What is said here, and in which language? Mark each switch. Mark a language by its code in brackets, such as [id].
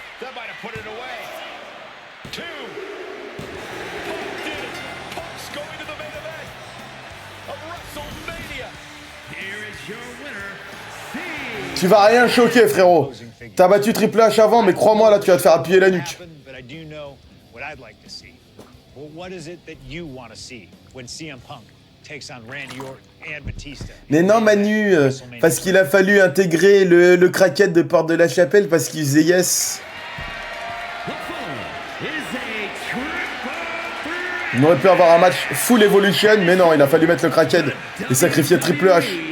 [en] That might have put it away. 2. Punk did it. Punk's going to the main event of WrestleMania. Here is your winner. [fr] Tu vas rien choquer, frérot. T'as battu Triple H avant, mais crois-moi, là, tu vas te faire appuyer la nuque. [en] But I do know what I'd like to see. Well, what is it that you want to see when CM Punk takes on Randy Orton and Batista? [fr] Mais non, Manu, parce qu'il a fallu intégrer le craquette de Porte de la Chapelle parce qu'il faisait yes. On aurait pu avoir un match full evolution, mais non, il a fallu mettre le craquette et sacrifier Triple H.